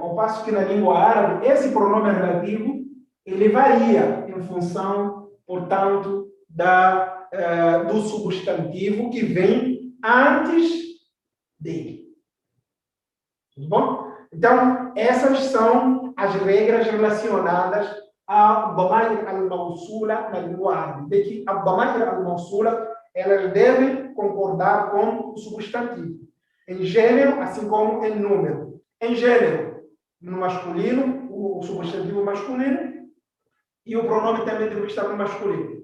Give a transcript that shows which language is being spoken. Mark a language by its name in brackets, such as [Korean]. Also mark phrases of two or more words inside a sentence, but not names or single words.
[Portuguese] Ao passo que na língua árabe, esse pronome relativo, ele varia em função, portanto, do substantivo que vem antes dele. Tudo bom? Então, essas são as regras relacionadas a [Arabic] ضمائر الموصولة [Portuguese] na língua árabe. De que a [Arabic] ضمائر الموصولة [Portuguese] elas devem concordar com o substantivo. Em gênero, assim como em número. Em gênero, no masculino, o substantivo masculino, e o pronome também deve estar no masculino.